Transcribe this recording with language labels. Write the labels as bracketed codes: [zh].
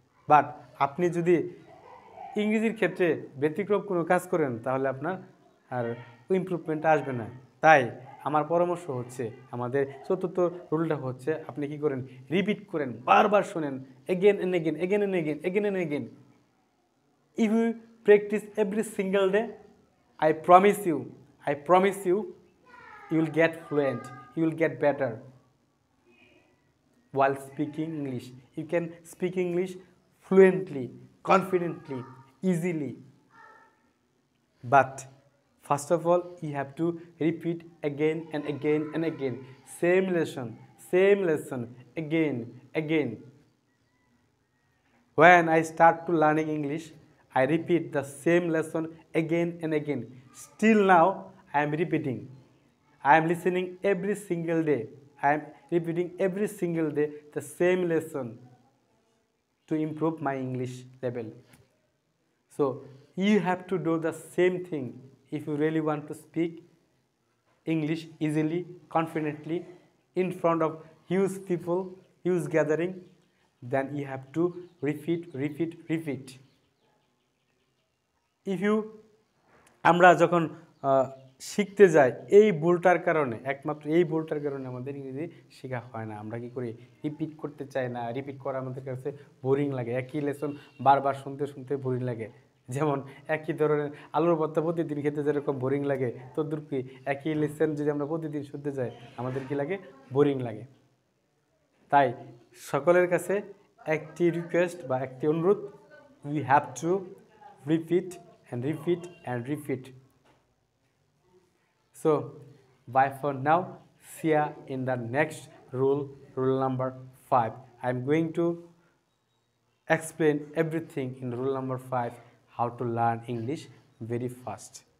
[bn] But আপনি যদি ইংরেজির ক্ষেত্রে ব্যতিক্রম কোনো কাজ করেন, তাহলে আপনার আর ইমপ্রুভমেন্টটা আসবে না। তাই আমার পরামর্শ হচ্ছে, আমাদের চতুর্থ রুলটা হচ্ছে, আপনি কি করেন? রিপিট করেন, বারবার শোনেন, [en] Again and again, again and again, again and again. If you practice every single day, I promise you, you will get fluent, you will get better while speaking English. You can speak English fluently, confidently, easily. But first of all, you have to repeat again and again and again. Same lesson, again. When I start to learning English, I repeat the same lesson again and again. Still now, I am repeating. I am listening every single day. I am repeating every single day the same lesson to improve my English level. So you have to do the same thing if you really want to speak English easily, confidently, in front of huge people, huge gathering. Then you have to repeat. If you [bn] আমরা যখন শিখতে যাই, এই ভুলটার কারণে, একমাত্র এই ভুলটার কারণে আমাদের ইংরেজি শেখা হয় না। আমরা কি করি? রিপিট করতে চাই না, রিপিট করা আমাদের কাছে বোরিং লাগে। একই লেসন বারবার শুনতে শুনতে বোরিং লাগে। যেমন একই ধরনের আলুর ভর্তা প্রতিদিন খেতে যেরকম বোরিং লাগে, তদ্রুপ কি একই লেসন যদি আমরা প্রতিদিন শুনতে যাই আমাদের কি লাগে, বোরিং লাগে। তাই সকলের কাছে একটি রিকোয়েস্ট বা একটি অনুরোধ, [en] we have to repeat and repeat [bn] and repeat. [en] So bye for now, see ya in the next rule number 5. I'm going to explain everything in rule number 5, how to learn English very fast.